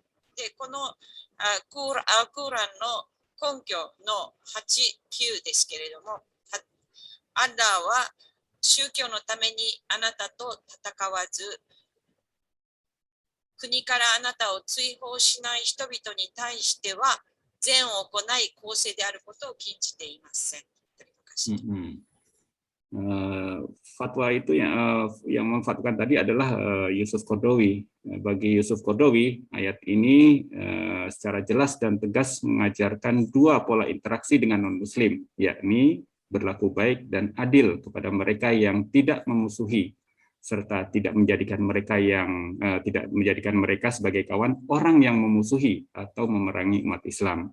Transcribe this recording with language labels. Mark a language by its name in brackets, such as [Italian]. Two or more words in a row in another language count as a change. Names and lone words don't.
[Japanese] で、このアルクーランの根拠の8、9ですけれども、アッラーは宗教のためにあなたと戦わず、国からあなたを追放しない人々に対しては、善を行い公正であることを禁じていません。 [Indonesian] Fatwa itu yang memfatwakan tadi adalah Yusuf Qaradawi. Bagi Yusuf Qaradawi, ayat ini secara jelas dan tegas mengajarkan dua pola interaksi dengan non-Muslim, yakni berlaku baik dan adil kepada mereka yang tidak memusuhi, serta tidak menjadikan mereka sebagai kawan orang yang memusuhi atau memerangi umat Islam.